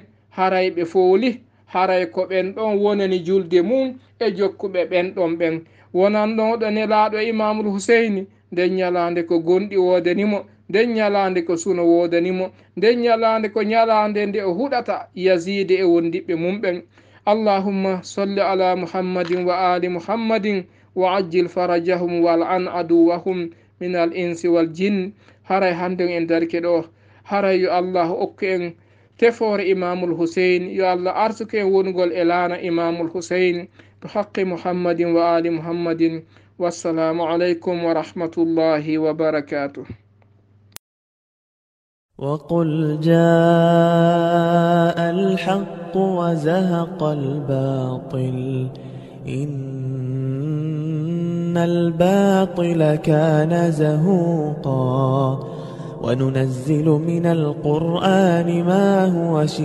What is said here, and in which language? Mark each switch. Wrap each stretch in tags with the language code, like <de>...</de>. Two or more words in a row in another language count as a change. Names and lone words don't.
<ff>haray ɓe fooli haray ko ɓen ɗon wonani julde mum e jokkuɓe ɓen ɗon ɓen wonan ɗon ɗo nelaɗo imamul huseyni nden ñalande ko gonɗi wodanimo, nden ñalande ko suno wodanimo, nden ñalande ko ñalande nde o huɗata yazide e wondiɓe mum ɓen.</ff> <ar>اللهم صل على محمد وآل محمد وعجل فرجهم والعن أعداءهم من الإنس والجن.</ar> <ff>haray hande en darke ɗo haray yo allah okku en tefore imamul huseyn, yo allah arsuke en wongol e laana imamul huseyn</ff> <ar>بحق محمد وآل محمد. والسلام عليكم ورحمة الله وبركاته. وقل جاء الحق وزهق الباطل إن الباطل كان زهوقا وننزل من القرآن ما هو</ar>